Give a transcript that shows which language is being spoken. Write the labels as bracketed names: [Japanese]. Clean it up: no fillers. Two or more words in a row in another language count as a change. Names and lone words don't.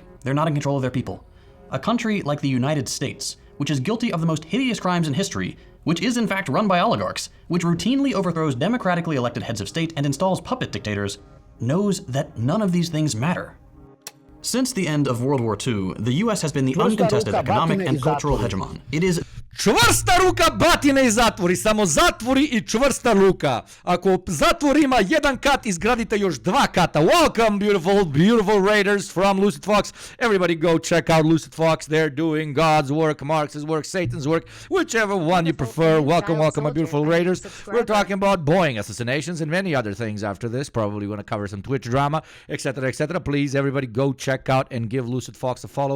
[English] They're not in control of their people. A country like the United States, which is guilty of the most hideous crimes in history, which is in fact run by oligarchs, which routinely overthrows democratically elected heads of state and installs puppet dictators, knows that none of these things matter. Since the end of World War II, the US has been the uncontested economic and cultural hegemon. It is... [Croatian] Čvrsta ruka batine i zatvori, samo zatvori I čvrsta ruka. Ako zatvor ima jedan kat, izgradite još 2 kata. [English] Welcome, beautiful raiders from Lucid Fox. Everybody go check out Lucid Fox. They're doing God's work, Marx's work, Satan's work, whichever one you prefer. Welcome, my beautiful raiders. We're talking about Boeing assassinations and many other things after this. Probably going to cover some Twitch drama, etc., etc. Please, everybody go check out and give Lucid Fox a follow.